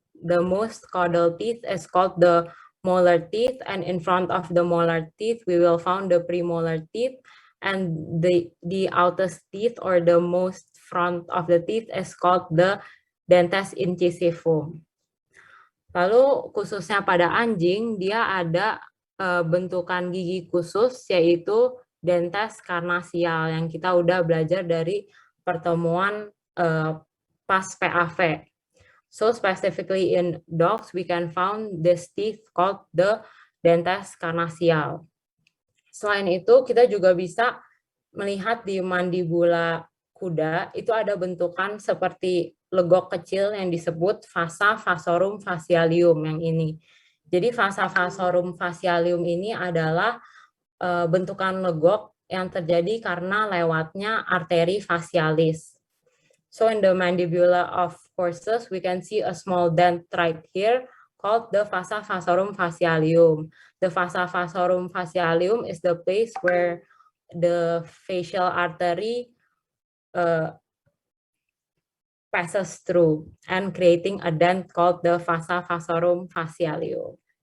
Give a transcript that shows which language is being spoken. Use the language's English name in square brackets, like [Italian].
[English] The most caudal teeth is called the molar teeth, and in front of the molar teeth we will find the premolar teeth, and the outer teeth or the most front of the teeth is called the dentes incisivum. [Indonesian] Lalu khususnya pada anjing dia ada bentukan gigi khusus yaitu dentes karnasial yang kita udah belajar dari pertemuan pas PAV. [English] So specifically in dogs, we can find this teeth called the dentes karnasial. [Indonesian] Selain itu, kita juga bisa melihat di mandibula kuda, itu ada bentukan seperti legok kecil yang disebut vasa vasorum facialium yang ini. Jadi vasa vasorum facialium ini adalah bentukan legok yang terjadi karena lewatnya arteri facialis. [English] So in the mandibula of horses, we can see a small dent right here called the vasa vasorum facialium. The vasa vasorum facialium is the place where the facial artery passes through and creating a dent called the vasa vasorum facialium.